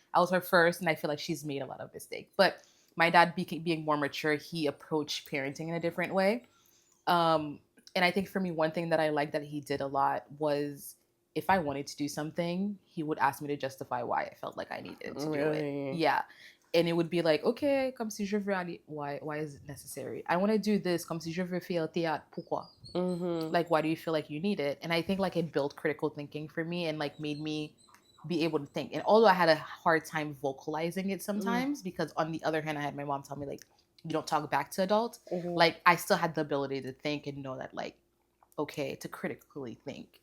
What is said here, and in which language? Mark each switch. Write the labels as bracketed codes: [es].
[en] I was her first, and I feel like she's made a lot of mistakes. But my dad being more mature, he approached parenting in a different way. And I think for me, one thing that I like that he did a lot was if I wanted to do something, he would ask me to justify why I felt like I needed to do it. Yeah. And it would be like, okay, [fr] comme si je veux aller. [en] Why is it necessary? I want to do this, [fr] comme si je veux faire théâtre. Pourquoi? [en] Like, why do you feel like you need it? And I think like it built critical thinking for me and like made me be able to think. And although I had a hard time vocalizing it sometimes, because on the other hand, I had my mom tell me like, you don't talk back to adults. Like I still had the ability to think and know that like, okay, to critically think.